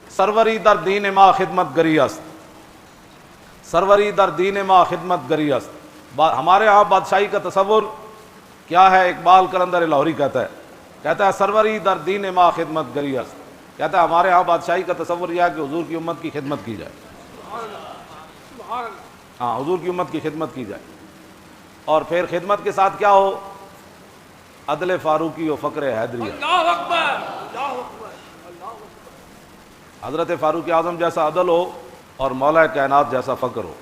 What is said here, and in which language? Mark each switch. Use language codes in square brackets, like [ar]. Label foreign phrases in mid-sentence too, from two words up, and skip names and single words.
[fa] سروری در دین ما خدمت گری است، سروری در دین ما خدمت گری است. [ur] ہمارے ہاں بادشاہی کا تصور کیا ہے؟ اقبال قلندر لاہوری کہتا ہے [fa] سروری در دین ما خدمت گری است. [ur] کہتا ہے ہمارے ہاں بادشاہی کا تصور یہ ہے کہ حضور کی امت کی خدمت کی جائے. ہاں، حضور کی امت کی خدمت کی جائے. اور پھر خدمت کے ساتھ کیا ہو؟ [fa] عدل فاروقی و فقر حیدری. [ur] حضرت فاروق اعظم جیسا عدل ہو اور مولا کائنات جیسا فقر ہو.